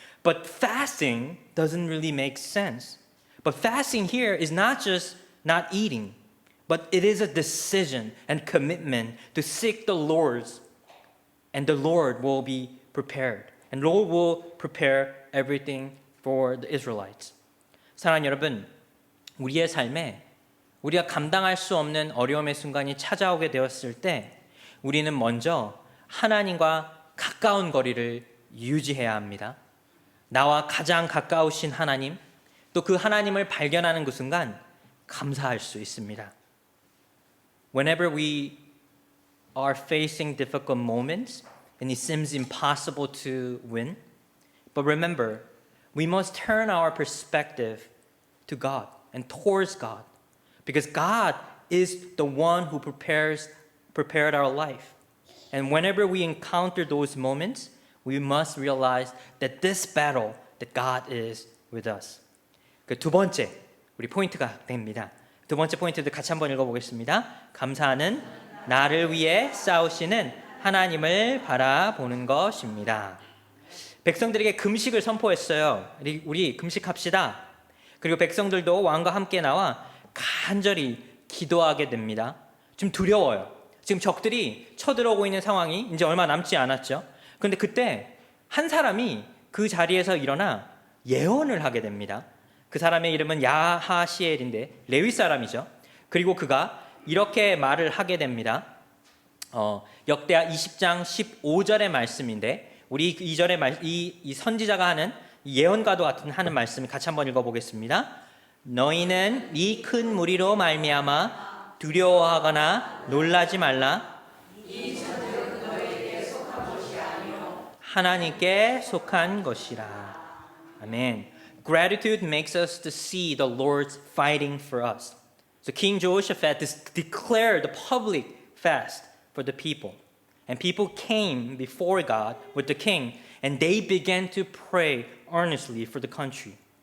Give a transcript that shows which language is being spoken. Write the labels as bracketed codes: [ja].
[en] But fasting doesn't really make sense. But fasting here is not just not eating, but it is a decision and commitment to seek the Lord's, and the Lord will be prepared. And the Lord will prepare everything for the Israelites. [ko] 사랑하는 여러분, 우리의 삶에 우리가 감당할 수 없는 어려움의 순간이 찾아오게 되었을 때 우리는 먼저 하나님과 가까운 거리를 유지해야 합니다. 나와 가장 가까우신 하나님, 또 그 하나님을 발견하는 그 순간 감사할 수 있습니다. [en] Whenever we are facing difficult moments and it seems impossible to win, but remember, we must turn our perspective to God and towards God, because God is the one who prepared our life. And whenever we encounter those moments, we must realize that this battle, that God is with us. [ko] 그 두 번째 우리 포인트가 됩니다. 두 번째 포인트도 같이 한번 읽어보겠습니다. 감사는 나를 위해 싸우시는 하나님을 바라보는 것입니다. 백성들에게 금식을 선포했어요. 우리 금식합시다. 그리고 백성들도 왕과 함께 나와 간절히 기도하게 됩니다. 좀 두려워요. 지금 적들이 쳐들어오고 있는 상황이 이제 얼마 남지 않았죠. 그런데 그때 한 사람이 그 자리에서 일어나 예언을 하게 됩니다. 그 사람의 이름은 야하시엘인데 레위 사람이죠. 그리고 그가 이렇게 말을 하게 됩니다. 역대하 20장 15절의 말씀인데 우리 2절의 이 선지자가 하는 예언과도 같은 하는 말씀을 같이 한번 읽어보겠습니다. 너희는 이 큰 무리로 말미암아 두려워하거나 놀라지 말라. 이 전쟁은 너희에게 속한 것이 아니요 하나님께 속한 것이라. 아멘. [en] Gratitude makes us to see the Lord fighting for us. So King Jehoshaphat declared the public fast for the people. And people came before God with the king, and they began to pray earnestly for the country.